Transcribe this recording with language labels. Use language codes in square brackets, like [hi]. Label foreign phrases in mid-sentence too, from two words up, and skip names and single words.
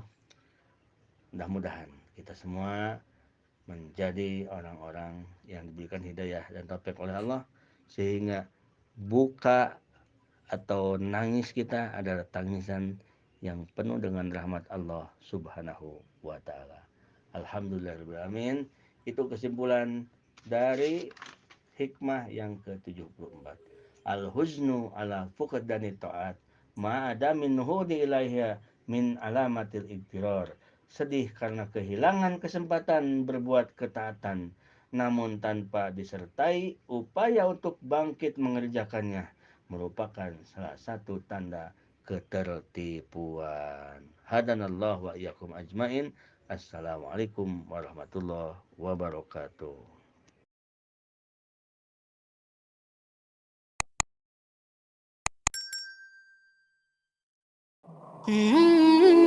[id] Mudah-mudahan kita semua menjadi orang-orang yang diberikan hidayah dan taufik oleh Allah sehingga buka atau nangis kita adalah tangisan yang penuh dengan rahmat Allah [ar] سبحانه وتعالى. [id] Alhamdulillahirabbil. Itu kesimpulan dari hikmah yang ke-74. [ar] الحزن على فقدان الطاعات مع عدم النهوض إليها من علامات الاغترار. [id] Sedih karena kehilangan kesempatan berbuat ketaatan, namun tanpa disertai upaya untuk bangkit mengerjakannya, merupakan salah satu tanda ketertipuan. [ar] هدانا الله وإياكم أجمعين. السلام عليكم ورحمة الله وبركاته. Mm-hmm.